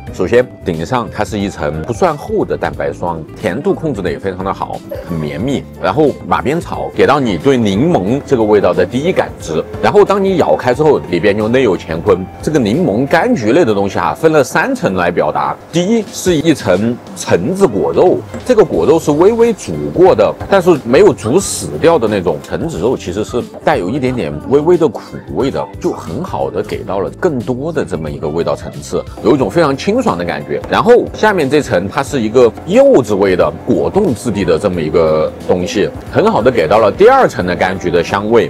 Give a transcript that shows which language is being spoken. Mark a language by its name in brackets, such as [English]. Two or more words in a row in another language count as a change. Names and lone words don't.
[Chinese] 首先，頂上它是一層不算厚的蛋白霜，甜度控制的也非常的好，很綿密。然後馬鞭草給到你對檸檬這個味道的第一感知。然後當你咬開之後，裡邊又內有乾坤。這個檸檬柑橘類的東西啊，分了3層來表達。第一是一層橙子果肉，這個果肉是微微煮過的，但是沒有煮死掉的那種橙子肉，其實是帶有一點點微微的苦味的，就很好的給到了更多的这麼一個味道層次，有一種非常清爽的感覺。然後下面這層它是一個柚子味的果凍質地的這麼一個東西，很好的給到了第2層的柑橘的香味。